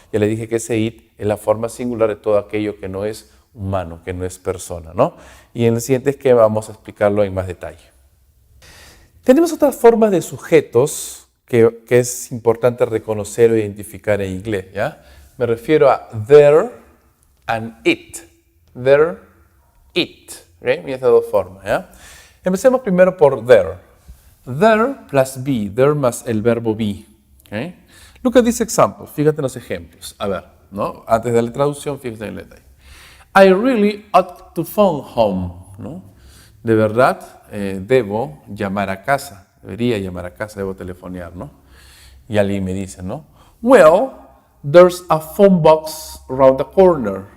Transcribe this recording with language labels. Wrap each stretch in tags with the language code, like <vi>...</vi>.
<es>Ya le dije que ese it es la forma singular de todo aquello que no es humano, que no es persona, ¿no? Y en el siguiente esquema vamos a explicarlo en más detalle. Tenemos otras formas de sujetos que es importante reconocer o identificar en inglés, ¿ya? Me refiero a there and it. There, it. ¿Okay? Mira estas dos formas, ¿ya? Empecemos primero por there.</es> <en>There plus be.</en> <es>There más el verbo be.</es> <en>¿Okay? Look at this example.</en> <es>Fíjate en los ejemplos. A ver, ¿no? Antes de la traducción, fíjate en el detalle.</es> <en>I really ought to phone home. ¿No?</en> <es>De verdad, debo llamar a casa. Debería llamar a casa, debo telefonear, ¿no? Y alguien me dice, ¿no?</es> <en>Well, there's a phone box around the corner.</en>